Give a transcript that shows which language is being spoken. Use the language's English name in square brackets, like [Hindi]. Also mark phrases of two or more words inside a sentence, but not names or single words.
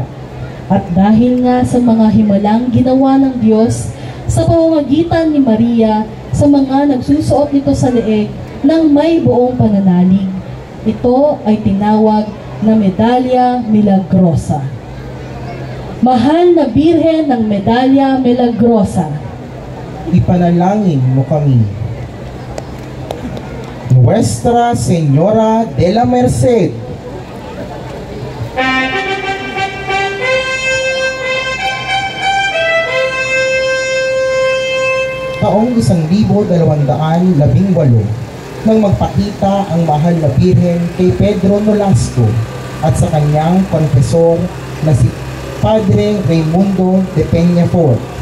[Filipino] At dahil nga sa mga himalang ginawa ng Diyos sa pamamagitan ni Maria sa mga nagsusuot nito sa leeg ng may buong pananalig, ito ay tinawag na Medalla Milagrosa. Mahal na Birhen ng Medalla Milagrosa. Ipanalangin mo kami. Nuestra Señora de la Merced. Taong 1218 nang magpakita ang mahal na Birhen kay Pedro Nolasco at sa kanyang konfesor na si Padre Raimundo de Peñafort.